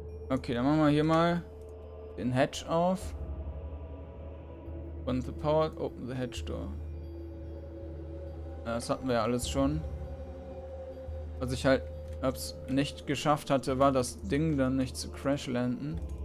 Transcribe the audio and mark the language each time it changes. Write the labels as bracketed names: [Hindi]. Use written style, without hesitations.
[German] Okay, dann machen wir hier mal den Hatch auf. [English] Open the power, open the hatch door. [German] Ja, das hatten wir ja alles schon. Was ich halt nicht geschafft hatte, war das Ding dann nicht zu crashlanden.